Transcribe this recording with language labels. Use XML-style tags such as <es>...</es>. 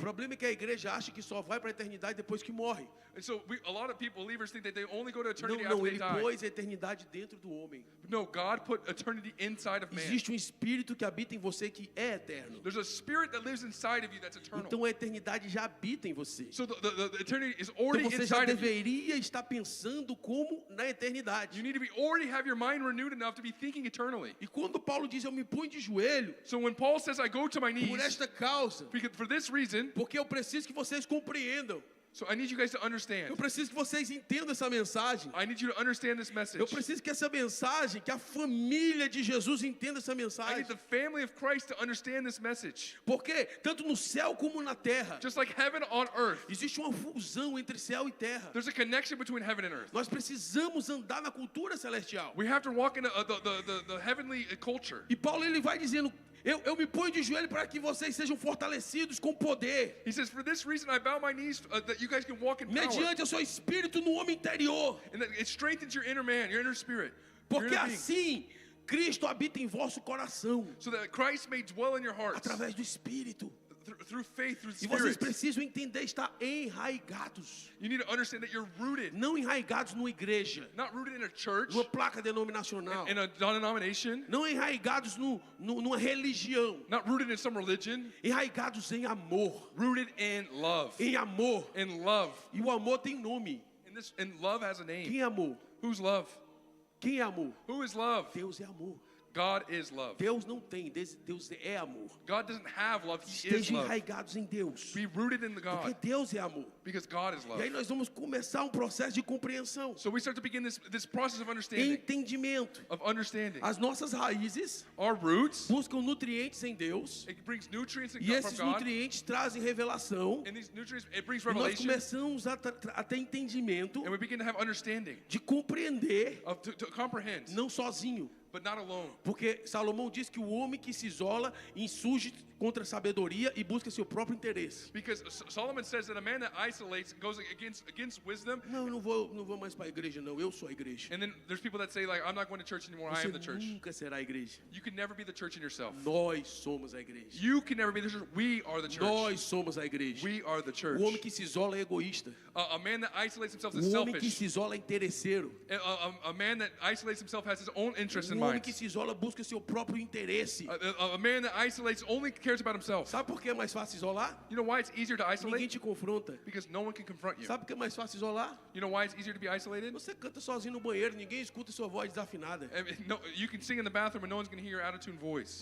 <pt>problema é que a igreja acha que só vai para a eternidade depois que morre.</pt> <en>And so a lot of people, believers, think that they only go to</en> <pt>Não,</pt> <en>eternity after</en> <pt>não,</pt> <en>they</en> <pt>ele</pt> <en>die.</en> <pt>pôs a eternidade dentro do homem.</pt> <en>No, God put eternity inside of man.</en> <pt>Existe um espírito que habita em você que é eterno.</pt> <en>There's a spirit that lives inside of you that's eternal.</en> <pt>Então a eternidade já habita em você.</pt> <en>So the eternity is</en> <pt>Então</pt> <en>already</en> <pt>você já</pt> <en>inside of you.</en> <pt>deveria estar pensando como na eternidade.</pt> <en>You need to already have your mind renewed enough to be thinking eternally.</en> <pt>E quando Paulo diz eu me ponho de joelho</pt> <en>So when Paul says, I go to my</en> <pt>por</pt> <en>knees,</en> <pt>esta causa,</pt> <en>for this reason,</en> <pt>porque eu preciso que vocês compreendam.</pt> <en>so I need you guys to understand.</en> <pt>Eu preciso que vocês entendam essa mensagem.</pt> <en>I need you to understand this message.</en> <pt>Eu preciso que essa mensagem, que a família de Jesus entenda essa</pt> <en>I</en> <pt>mensagem.</pt> <en>need the family of Christ to understand this message.</en> <pt>Porque tanto no céu como na terra</pt> <en>Just like heaven on earth,</en> <pt>existe uma fusão entre céu e terra.</pt> <en>there's a connection between heaven and earth.</en> <pt>Nós precisamos andar na cultura celestial.</pt> <en>We have to walk in the heavenly culture.</en> <pt>E Paulo ele vai dizendo, eu me ponho de joelho para que vocês sejam fortalecidos com poder,</pt> <en>He says, for this reason I bow my knees that you guys can walk in power.</en> <pt>mediante o seu espírito no homem interior.</pt> <en>And that it strengthens your inner man, your inner spirit. Your</en> <pt>Porque</pt> <en>inner being.</en> <pt>assim Cristo habita em vosso coração,</pt> <en>So that Christ may dwell in your hearts</en> <pt>através do Espírito.</pt> <en>through faith, through</en> <pt>E vocês</pt> <en>spirit.</en> <pt>precisam entender, estar enraigados.</pt> <en>You need to understand that you're rooted,</en> <pt>Não enraigados numa igreja,</pt> <en>not rooted in a church,</en> <pt>numa placa denominacional.</pt> <en>in a denomination,</en> <pt>Não enraigados numa religião.</pt> <en>not rooted in some religion,</en> <pt>Enraigados em amor.</pt> <en>rooted in love.</en> <pt>Em amor.</pt> <en>In love.</en> <pt>E o amor tem nome.</pt> <en>And love has a name.</en> <pt>Quem é amor?</pt> <en>Who's love?</en> <pt>Quem é amor?</pt> <en>Who is love?</en> <pt>Deus é amor.</pt> <en>God is love.</en> <pt>Deus não tem, Deus é amor.</pt> <en>God doesn't have love, He is</en> <pt>Estejam</pt> <en>love.</en> <pt>enraigados em Deus.</pt> <en>Be rooted in the</en> <pt>Porque</pt> <en>God,</en> <pt>Deus é amor.</pt> <en>because God is</en> <pt>E</pt> <en>love.</en> <pt>aí nós vamos começar um processo de compreensão,</pt> <en>So we start to begin this process of understanding.</en> <pt>entendimento. As nossas raízes</pt> <en>Our roots,</en> <pt>buscam nutrientes em Deus.</pt> <en>it brings nutrients</en> <pt>E</pt> <en>from</en> <pt>esses</pt> <en>God.</en> <pt>nutrientes trazem revelação.</pt> <en>And these nutrients, it brings</en> <pt>E nós</pt> <en>revelation.</en> <pt>começamos a ter entendimento</pt> <en>And we begin to have understanding,</en> <pt>de compreender,</pt> <en>to comprehend,</en> <pt>não sozinho.</pt> <en>but not alone.</en> <pt>Porque Salomão diz que o homem que se isola insurge contra a sabedoria e busca seu próprio interesse.</pt> <en>Because Solomon says that a man that isolates goes against wisdom.</en> <pt>Não, eu não vou mais para a igreja, não. Eu sou a igreja.</pt> <en>And then there's people that say, like, I'm not going to church anymore, I am the</en> <pt>Você</pt> <en>church.</en> <pt>nunca será a igreja.</pt> <en>You can never be the church in yourself.</en> <pt>Nós somos a igreja.</pt> <en>You can never be the church. We are the church.</en> <pt>Nós somos a igreja.</pt> <en>We are the church.</en> <pt>O homem que se isola é egoísta.</pt> <en>A man that isolates himself is</en> <pt>O homem que</pt> <en>selfish.</en> <pt>se isola é interesseiro.</pt> <en>A man that isolates himself has his own interest in</en> <pt>O homem</pt> <en>minds.</en> <pt>que se isola busca seu próprio interesse.</pt> <en>A man that isolates only cares about himself.</en> <pt>Sabe por que é mais fácil isolar?</pt> <en>You know why it's easier to</en> <pt>Ninguém</pt> <en>isolate?</en> <pt>te confronta.</pt> <en>Because no one can confront you.</en> <pt>Sabe por que é mais fácil isolar?</pt> <en>You know why it's easier to be isolated?</en> <pt>Você canta sozinho no banheiro, ninguém escuta sua voz desafinada.</pt> <en>I mean, no, you can sing in the bathroom and no one's going to hear your out-of-tune voice.</en>